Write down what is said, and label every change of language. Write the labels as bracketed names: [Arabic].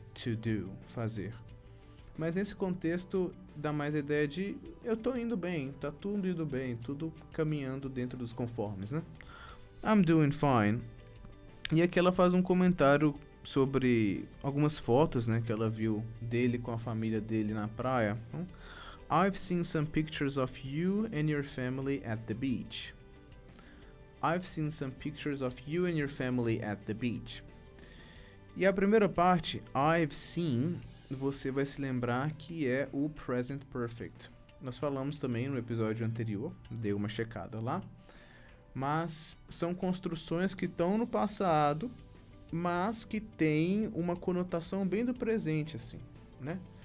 [Portuguese] To do, fazer. Mas nesse contexto dá mais a ideia de eu tô indo bem, tá tudo indo bem, tudo caminhando dentro dos conformes, né? [English] I'm doing fine. [Portuguese] E aqui ela faz um comentário sobre algumas fotos, né, que ela viu dele com a família dele na praia. [English] I've seen some pictures of you and your family at the beach. I've seen some pictures of you and your family at the beach. [Portuguese] E a primeira parte, I've seen, você vai se lembrar que é o present perfect. Nós falamos também no episódio anterior, dei uma checada lá. Mas são construções que estão no passado, mas que têm uma conotação bem do presente, assim, né?